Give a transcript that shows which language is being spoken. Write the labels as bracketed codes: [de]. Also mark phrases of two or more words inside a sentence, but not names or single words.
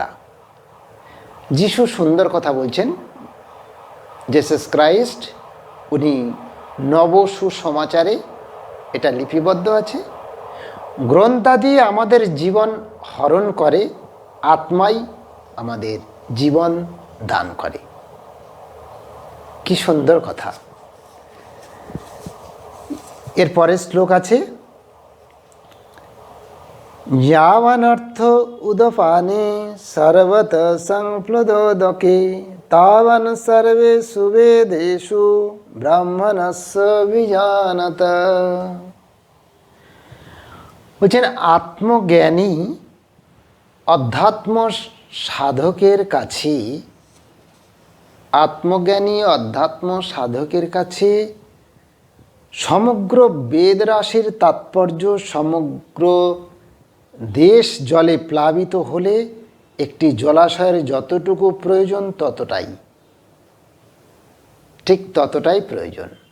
[bn] যিশু সুন্দর কথা বলছেন, জেসাস ক্রাইস্ট, উনি নব সুসমাচারে এটা লিপিবদ্ধ আছে, গ্রন্থাদি আমাদের জীবন হরণ করে, আত্মাই আমাদের জীবন দান করে। কি সুন্দর কথা। এর পরের শ্লোক আছে, [sa] यावनर्थ उदपाने सर्वत संप्लुदोदके तावन सर्वेषु वेदेषु ब्राह्मणस्य विजानत। [bn] বলছেন আত্মজ্ঞানী অধ্যাত্ম সাধকের কাছে, আত্মজ্ঞানী অধ্যাত্ম সাধকের কাছে সমগ্র বেদ রাশির তাৎপর্য, সমগ্র দেশ জলে প্লাবিত হলে একটি জলাশয়ের যতটুকু প্রয়োজন ততটাই, ঠিক ততটাই প্রয়োজন।